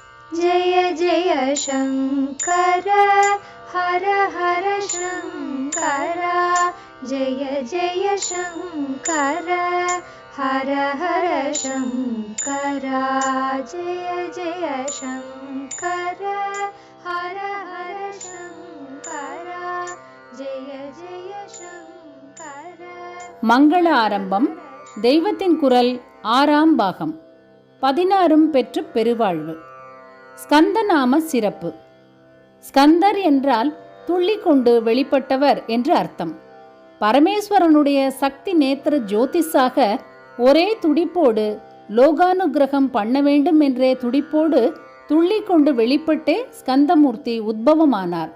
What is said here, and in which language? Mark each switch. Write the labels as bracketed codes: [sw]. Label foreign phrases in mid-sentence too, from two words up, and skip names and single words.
[sa] जय जय शङ्कर हर हर शङ्कर जय जय शङ्कर हर हर शङ्कर जय जय शङ्कर हर हर शङ्कर जय जय शङ्कर. [ta] மங்கள ஆரம்பம் தெய்வத்தின் குரல் 6ஆம் பாகம். 16 பெற்று பெருவாழ்வு. ஸ்கந்தநாம சிறப்பு. ஸ்கந்தர் என்றால் துள்ளிக்கொண்டு வெளிப்பட்டவர் என்று அர்த்தம். பரமேஸ்வரனுடைய சக்தி நேத்திர ஜோதிஷாக ஒரே துடிப்போடு லோகானுகிரகம் பண்ண வேண்டும் என்றே துடிப்போடு துள்ளிக்கொண்டு வெளிப்பட்டே ஸ்கந்தமூர்த்தி உத்பவமானார்.